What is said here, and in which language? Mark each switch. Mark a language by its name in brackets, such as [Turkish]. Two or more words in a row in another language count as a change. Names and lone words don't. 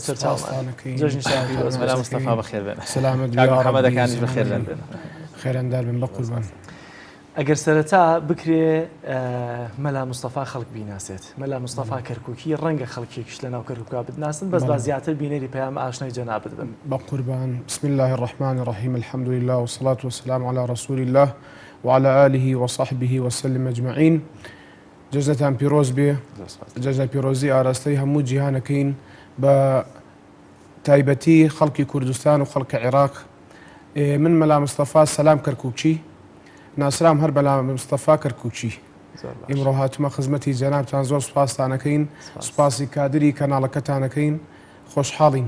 [Central Kurdish] سەرچاومەلا مستەفا بەخێر بێن سلامەتەکانیش بەخێر بێن خێرەندار بن بە قوربان. ئەگەر سەرەتا بکرێ مەلا مستەفا خەڵک بیناسێت مەلا مستەفا کەرکووکی ڕەنگە خەڵکێکیش لە ناو کەرکووکا بتناسن بەس با زیاتر بینەری پەیام ئاشنای جەنابەت بن. بە قوربان. [Arabic] بسم الله الرحمن الرحيم الحمد لله والصلاة والسلام على رسول الله وعلى آله وصحبه وسلم أجمعين. [Central Kurdish] جەژنتان پیرۆز بێ جەژنە پیرۆزی ئاراستەی هەموو جیهانەکەین بە تایبەتی خەڵکی کوردستان و خەڵکە عێراق. من مەلا مستەفا سەلام کەرکووکی ناسرام هەر بەلا مستەفا کەرکووکی ئیمڕۆ هاتومە خزمەتی جەنابتان زۆر سوپاستانەکەین سوپاسی کادری کەناڵەکەتانەکەین خۆشحاڵین.